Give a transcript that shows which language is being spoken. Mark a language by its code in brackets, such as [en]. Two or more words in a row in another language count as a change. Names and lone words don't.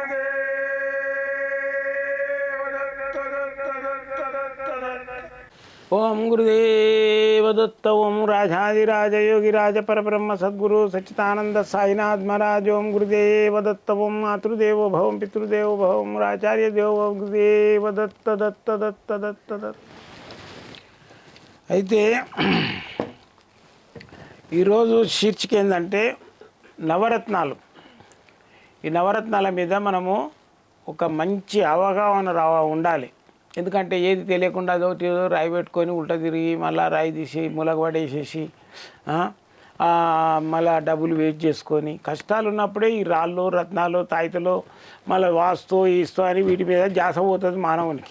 [sa] ओम गुरुदेव दत्त ओम राजाधिराज योगिराज परब्रह्म सद्गुरु सच्चिदानंद साईनाथ महाराज ओम गुरुदेव दत्त ओम मातृदेवो भव पितृदेवो भव ओम आचार्य देवो गुरुदेव दत्त दत्त दत्त दत्त दत्त [te] అయితే ఈరోజు శీర్షిక ఏంటంటే నవరత్నాలు. ఈ నవరత్నాల మీద మనము ఒక మంచి అవగాహన ఉండాలి. ఎందుకంటే ఏది తెలియకుండా అదొకటి ఏదో రాయి పెట్టుకొని ఉల్టా తిరిగి మళ్ళీ రాయి తీసి ములగబడేసేసి మళ్ళీ డబ్బులు వేస్ట్ చేసుకొని కష్టాలు ఉన్నప్పుడే ఈ రాళ్ళు రత్నాలు తాయితలు మళ్ళీ వాస్తు ఇస్తూ అని వీటి మీద ధ్యాస పోతుంది మానవునికి.